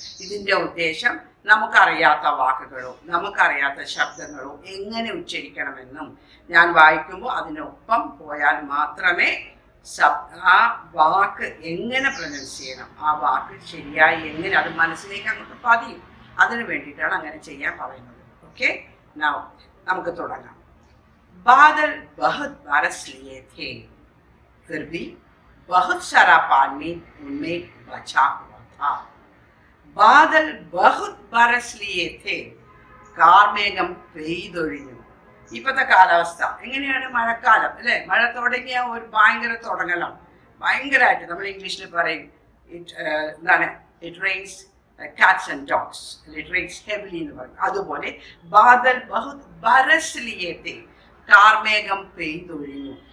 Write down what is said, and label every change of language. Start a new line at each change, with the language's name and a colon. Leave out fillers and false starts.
Malayalam: ഇതിൻ്റെ ഉദ്ദേശം നമുക്കറിയാത്ത വാക്കുകളോ നമുക്കറിയാത്ത ശബ്ദങ്ങളോ എങ്ങനെ ഉച്ചരിക്കണമെന്നും ഞാൻ വായിക്കുമ്പോൾ അതിനൊപ്പം പോയാൽ മാത്രമേ ആ വാക്ക് എങ്ങനെ പ്രൊനൗൺസ് ചെയ്യണം, ആ വാക്ക് ശരിയായി എങ്ങനെ അത് മനസ്സിലേക്ക് അങ്ങോട്ട് പതിയും. അതിനു വേണ്ടിയിട്ടാണ് അങ്ങനെ ചെയ്യാൻ പറയുന്നത്. ഓക്കെ, നമുക്ക് തുടങ്ങാം.
Hindi: बादल बहुत बरस लिए थे, फिर भी बहुत सारा पानी उनमें बचा हुआ था. बादल बहुत बरस लिए थे,
Malayalam: കാർമേഘം പെയ്തൊഴിഞ്ഞു. ഇപ്പോഴത്തെ കാലാവസ്ഥ എങ്ങനെയാണ്? മഴക്കാലം അല്ലേ? മഴ തുടങ്ങിയ ഒരു ഭയങ്കര തുടങ്ങലാണ്. ഭയങ്കരമായിട്ട് നമ്മൾ ഇംഗ്ലീഷിൽ പറയും എന്താണ്,
English: it rains cats and dogs, it rains heavily
Malayalam: എന്ന് പറയും.
Hindi: അതുപോലെ ബാദൽ ബഹുത് ബരസ് ലിയേ ഥേ,
Malayalam: കാർമേഘം പെയ്തൊഴിഞ്ഞു.